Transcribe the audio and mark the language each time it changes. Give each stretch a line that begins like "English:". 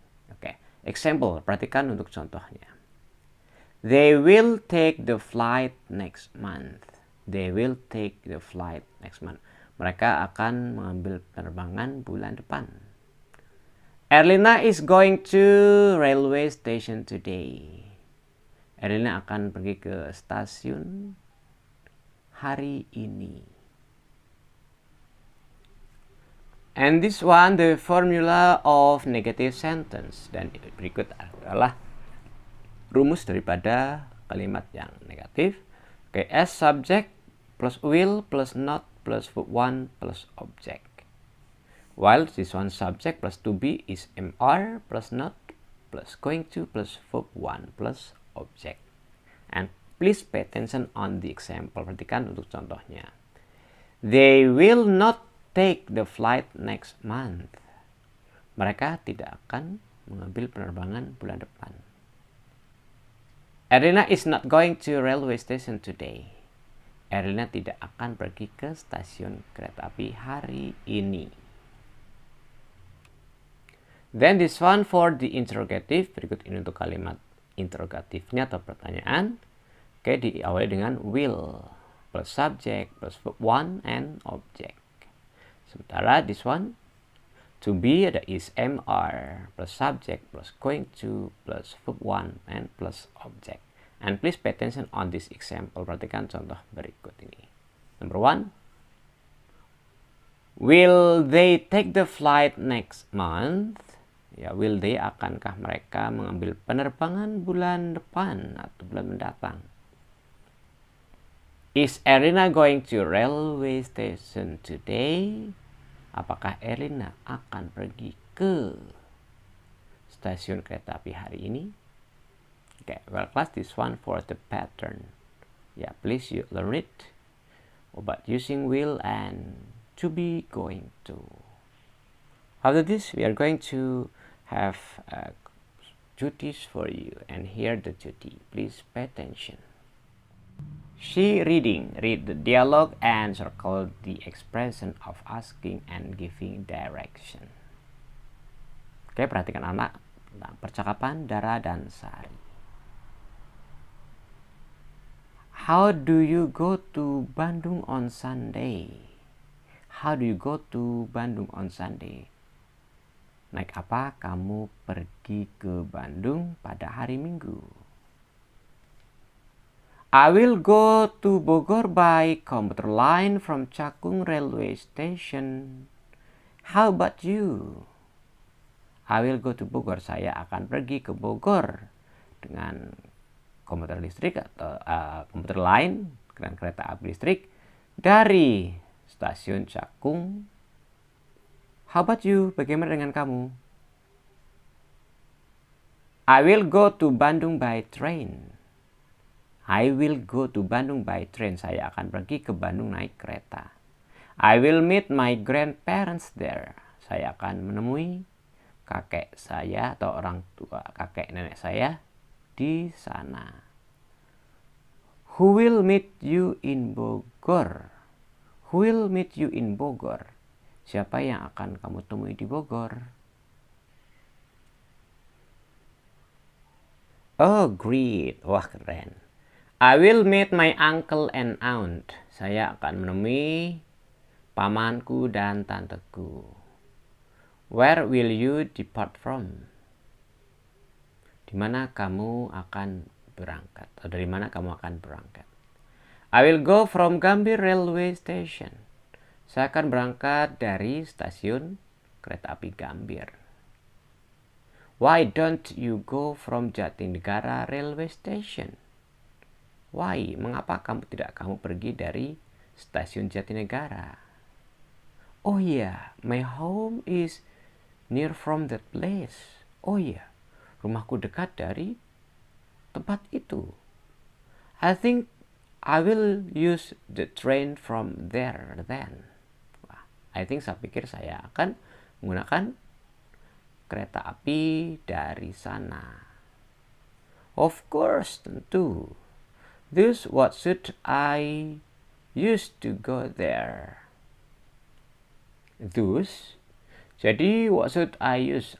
Indonesian: Oke, example, perhatikan untuk contohnya.
English: They will take the flight next month. They will take the flight next month.
Indonesian: Mereka akan mengambil penerbangan bulan depan.
English: Erlina is going to railway station today.
Indonesian: Erlina akan pergi ke stasiun hari ini.
English: And this one, the formula of negative sentence.
Indonesian: Dan berikut adalah rumus daripada kalimat yang negatif.
English: Oke, as subject plus will plus not plus verb one plus object. While this one subject plus to be is MR plus not plus going to plus verb one plus object. And please pay attention on the example.
Indonesian: Perhatikan untuk contohnya.
English: They will not take the flight next month.
Indonesian: Mereka tidak akan mengambil penerbangan bulan depan.
English: Erlina is not going to railway station today.
Indonesian: Erlina tidak akan pergi ke stasiun kereta api hari ini.
English: Then this one for the interrogative.
Indonesian: Berikut ini untuk kalimat interrogatifnya atau pertanyaan. Oke, diawali dengan
English: will plus subject plus verb one and object.
Indonesian: Sementara
English: this one to be
Indonesian: ada
English: is MR plus subject plus going to plus verb one and plus object. And please pay attention on this example.
Indonesian: Perhatikan contoh berikut ini.
English: Number one. Will they take the flight next month?
Indonesian: Ya,
English: will they,
Indonesian: akankah mereka mengambil penerbangan bulan depan atau bulan mendatang?
English: Is Erlina going to railway station today?
Indonesian: Apakah Erlina akan pergi ke stasiun kereta api hari ini?
English: Okay, well class, this one for the pattern. Yeah, please you learn it about using will and to be going to. After this, we are going to have duties for you, and here the duty. Please pay attention. She reading, read the dialogue and circle the expression of asking and giving direction.
Indonesian: Oke, perhatikan anak tentang percakapan Dara dan Sari.
English: How do you go to Bandung on Sunday? How do you go to Bandung on Sunday?
Indonesian: Naik apa kamu pergi ke Bandung pada hari Minggu?
English: I will go to Bogor by commuter line from Cakung Railway Station. How about you? I will go to Bogor.
Indonesian: Saya akan pergi ke Bogor dengan komuter listrik atau komuter line dengan kereta api listrik dari stasiun Cakung.
English: How about you?
Indonesian: Bagaimana dengan kamu?
English: I will go to Bandung by train. I will go to Bandung by train.
Indonesian: Saya akan pergi ke Bandung naik kereta.
English: I will meet my grandparents there.
Indonesian: Saya akan menemui kakek saya atau orang tua kakek nenek saya di sana.
English: Who will meet you in Bogor? Who will meet you in Bogor?
Indonesian: Siapa yang akan kamu temui di Bogor?
English: Oh, great.
Indonesian: Wah, keren.
English: I will meet my uncle and aunt.
Indonesian: Saya akan menemui pamanku dan tanteku.
English: Where will you depart from?
Indonesian: Di mana kamu akan berangkat? Atau dari mana kamu akan berangkat?
English: I will go from Gambir Railway Station.
Indonesian: Saya akan berangkat dari stasiun kereta api Gambir.
English: Why don't you go from Jatinegara Railway Station? Why?
Indonesian: Mengapa kamu pergi dari stasiun Jatinegara?
English: Oh yeah, my home is near from that place. Oh yeah,
Indonesian: rumahku dekat dari tempat itu.
English: I think I will use the train from there then.
Indonesian: Saya pikir saya akan menggunakan kereta api dari sana.
English: Of course,
Indonesian: tentu.
English: Thus, what should I use to go there? Thus,
Indonesian: jadi
English: what should I use?